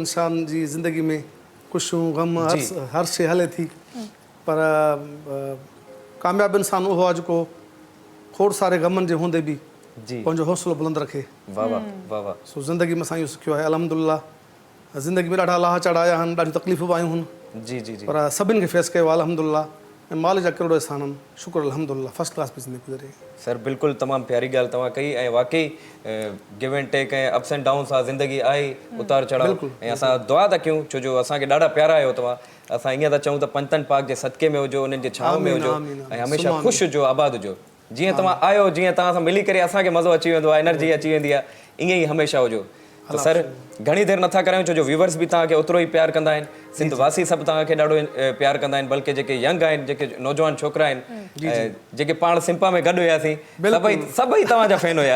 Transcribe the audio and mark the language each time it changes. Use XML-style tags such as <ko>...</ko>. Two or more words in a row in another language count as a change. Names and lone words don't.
<sd>इंसान जी ज़िंदगी में ख़ुशियूं ग़म हर शइ हले थी, पर कामयाबु इंसान उहो आहे जेको खोड़ सारे ग़मनि जे हूंदे बि पंहिंजो हौसलो बुलंद रखे। वाह। सो ज़िंदगी में असां इहो सिखियो आहे अल्हम्दुलिल्लाह। ज़िंदगी में ॾाढा लाह चढ़ आया आहिनि, ॾाढियूं तकलीफ़ूं बि आयूं आहिनि, जी पर सभिनि खे फेस कयो अल्हम्दुलिल्लाह। ऐं माल जा करोड़ एहसान आहिनि, शुक्र अल्हम्दुलिल्लाह,</sd> <en>first class</en> <sd>में ज़िंदगी गुज़रे। सर बिल्कुलु तमामु प्यारी ॻाल्हि तव्हां कई, ऐं वाकई</sd> <en>give and take</en> <sd>ऐं</sd> <en>ups and downs</en> <sd>आहे ज़िंदगी, आहे उतार चढ़ाव, ऐं असां दुआ था कयूं छो जो असांखे ॾाढा प्यारा आहियो तव्हां। असां ईअं था चऊं त पंजतन पाक जे सदके में हुजो, उन्हनि जे छांव में हुजो, ऐं हमेशह ख़ुशि हुजो, आबाद हुजो। जीअं तव्हां आयो, जीअं तव्हां सां मिली करे असांखे मज़ो अची वेंदो आहे, एनर्जी अची वेंदी आहे, ईअं ई हमेशह हुजो। त सर, घणी देरि नथा करायूं छो जो व्यूवर्स बि तव्हांखे ओतिरो ई प्यार कंदा आहिनि, सिंध वासी सभु तव्हांखे ॾाढो प्यार कंदा आहिनि, बल्कि जेके यंग आहिनि, जेके नौजवान छोकिरा आहिनि, जेके पाण सिंपा में गॾु हुयासीं, सभई तव्हांजा फैन हुया।</sd>